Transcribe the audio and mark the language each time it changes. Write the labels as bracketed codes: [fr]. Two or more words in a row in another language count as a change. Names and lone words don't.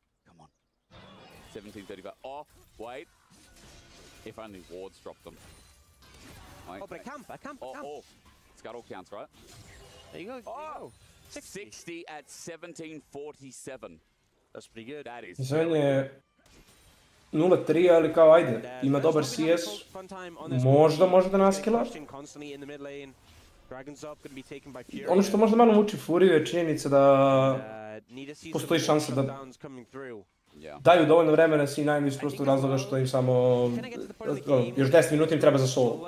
[en] Come on. 1735. Oh, wait. If only wards dropped them. Wait, but I can't. Oh, Scuttle counts, right? There you go. Oh, 60 at 1747. That's pretty good. That is [sr] Sven je 0-3, ali kao ajde, ima dobar CS, možda može da naskila. Ono što možda malo muči Furiju je činjenica da postoji šansa da daju dovoljno vremena C9 iz prostog razloga što im samo još 10 minuta im treba za solo.